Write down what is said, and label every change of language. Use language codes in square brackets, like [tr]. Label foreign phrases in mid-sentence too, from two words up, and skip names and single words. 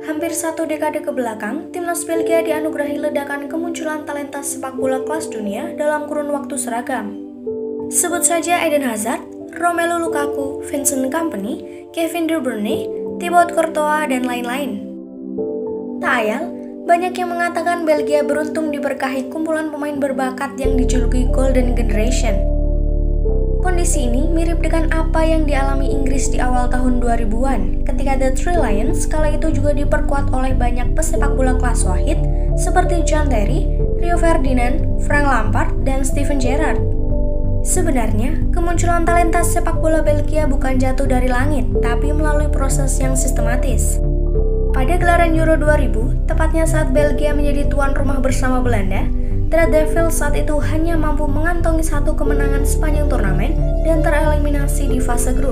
[id] Hampir satu dekade ke belakang, timnas Belgia dianugerahi ledakan kemunculan talenta sepak bola kelas dunia dalam kurun waktu seragam. Sebut saja Eden Hazard, Romelu Lukaku, Vincent Kompany, Kevin De Bruyne, Thibaut Courtois, dan lain-lain. Tak ayal, banyak yang mengatakan Belgia beruntung diberkahi kumpulan pemain berbakat yang dijuluki Golden Generation. Kondisi ini mirip dengan apa yang dialami Inggris di awal tahun 2000-an, ketika The Three Lions kala itu juga diperkuat oleh banyak pesepak bola kelas wahid seperti John Terry, Rio Ferdinand, Frank Lampard, dan Steven Gerrard. Sebenarnya, kemunculan talenta sepak bola Belgia bukan jatuh dari langit, tapi melalui proses yang sistematis. Pada gelaran Euro 2000, tepatnya saat Belgia menjadi tuan rumah bersama Belanda, The Red Devils saat itu hanya mampu mengantongi satu kemenangan sepanjang turnamen dan tereliminasi di fase grup.